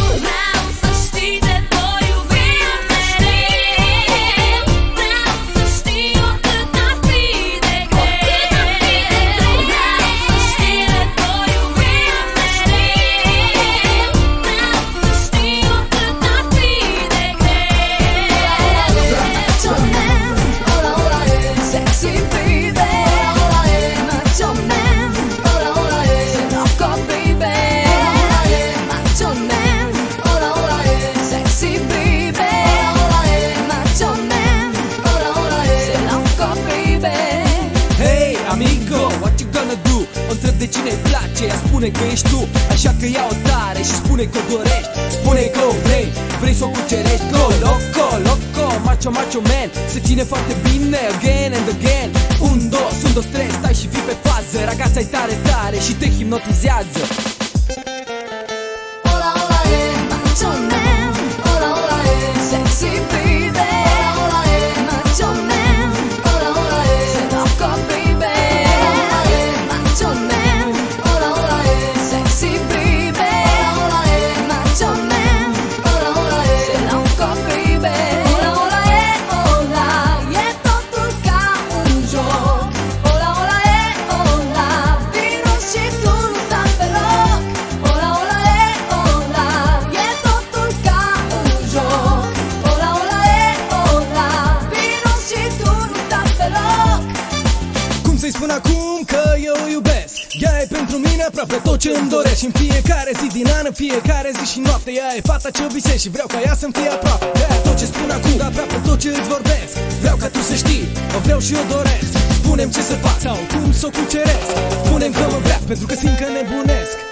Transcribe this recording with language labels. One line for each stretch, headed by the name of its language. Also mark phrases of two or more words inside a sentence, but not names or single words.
Romanian: Vreau să știi de voi iubi mereu. Vreau să știi oricât ar fi de greu. Vreau să știi de voi iubi mereu. Vreau să știi oricât ar fi de greu.
English: Macho man,
Spanish: hola hola
English: sexy baby. Macho man,
Spanish: hola hola loco
English: baby. Macho man,
Spanish: hola hola
English: sexy baby. Macho man,
Spanish: hola hola loco
English: baby. Hey, amigo, what you gonna do?
Romanian: O întreb de cine-i place, ea spune că ești tu. Așa că ia-o tare și spune că o dorești. Spune că o vrei să o cucerești.
English: Go,
Spanish: loco, loco,
English: macho, macho man. Se ține foarte bine, again and again. 1, 2,
Romanian: sunt 2, 3, stai și fii pe fază. Ragazza-i tare, tare și te hipnotizează.
Spanish: Hola hola
English: macho man,
Spanish: hola hola
English: sexy baby. Macho man,
Spanish: hola hola loco
English: baby. Macho man,
Spanish: hola hola
English: sexy baby. Macho man,
Spanish: hola hola loco
English: baby.
Spanish: Hola hola hola,
Romanian: e totul ca un joc.
Spanish: Hola hola hola,
Romanian: vino și tu nu sta pe loc.
Spanish: Hola hola hola,
Romanian: e totul ca un joc.
Spanish: Hola hola hola,
Romanian: vino și tu nu sta pe loc. Cum să-i spun acum că eu o iubesc? Ea e pentru mine aproape tot ce îmi doresc. Și în fiecare zi din an, în fiecare zi și noapte. Ea e fata ce visez și vreau ca ea să-mi fie aproape. Ea e tot ce spun acum, dar aproape tot ce îți vorbesc. Vreau ca tu să știi, o vreau și o doresc. Spune-mi ce să fac sau cum să o cuceresc. Spune-mi că mă vrea, pentru că simt că nebunesc.